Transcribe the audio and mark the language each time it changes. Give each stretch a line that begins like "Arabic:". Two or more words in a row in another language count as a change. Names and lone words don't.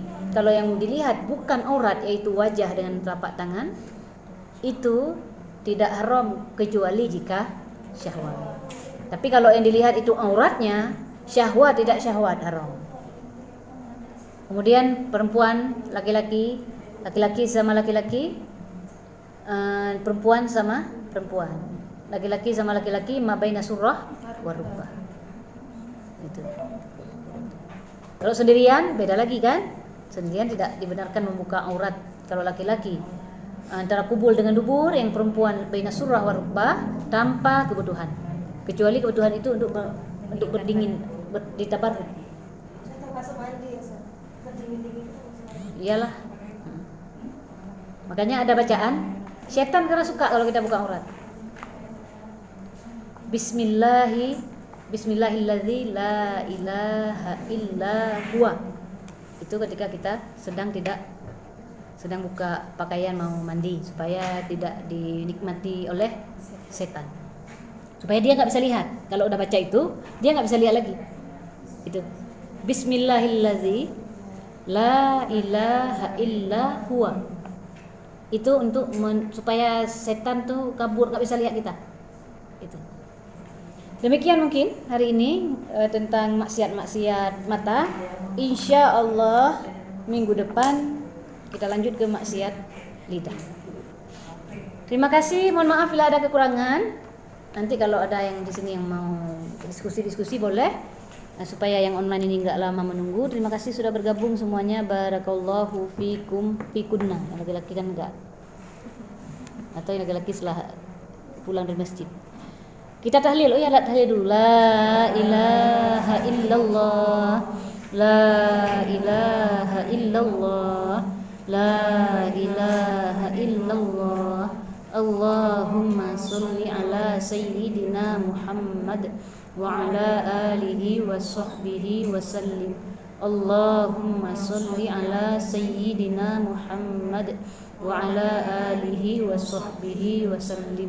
Indonesian: Kalau yang dilihat bukan aurat, yaitu wajah dengan telapak tangan, itu tidak haram kecuali jika syahwat. Tapi kalau yang dilihat itu auratnya, syahwat tidak syahwat, haram. Kemudian perempuan, laki-laki sama laki-laki, perempuan sama perempuan, laki-laki sama laki-laki,
Arabic: ما بين سرة و ركبة.
Indonesian: Itu. Kalau sendirian beda lagi kan? Sendirian tidak dibenarkan membuka aurat kalau laki-laki. Antara kubul dengan dubur, yang perempuan
Arabic: بين سرة و ركبة,
Indonesian: tanpa kebutuhan. Kecuali kebutuhan itu untuk berdingin, ditabarruk. Iyalah. Makanya ada bacaan, setan karena suka kalau kita buka aurat.
Arabic: بسم الله الذي لا إله إلا هو.
Indonesian: Itu ketika kita sedang buka pakaian mau mandi, supaya tidak dinikmati oleh setan, supaya dia nggak bisa lihat. Kalau udah baca itu, dia nggak bisa lihat lagi.
Arabic: Itu بسم الله الذي لا إله إلا هو.
Indonesian: Itu untuk supaya setan tuh kabur, nggak bisa lihat kita. Itu. Demikian mungkin hari ini tentang maksiat mata.
Arabic: إن شاء الله
Indonesian: minggu depan kita lanjut ke maksiat lidah. Terima kasih, mohon maaf bila ada kekurangan. Nanti kalau ada yang di sini yang mau diskusi boleh. Nah, supaya yang online ini enggak lama menunggu, terima kasih sudah bergabung semuanya.
Arabic: بارك الله فيكم فيكن.
Indonesian: Yang laki-laki kan enggak. Atau yang laki-laki setelah pulang dari masjid. Kita tahlil. Oh ya, tahlil dulu.
Arabic: لا إله إلا الله. لا إله إلا الله. لا إله إلا الله. اللهم صل على سيدنا محمد وعلى آله وصحبه وسلم. اللهم صل على سيدنا محمد وعلى آله وصحبه وسلم.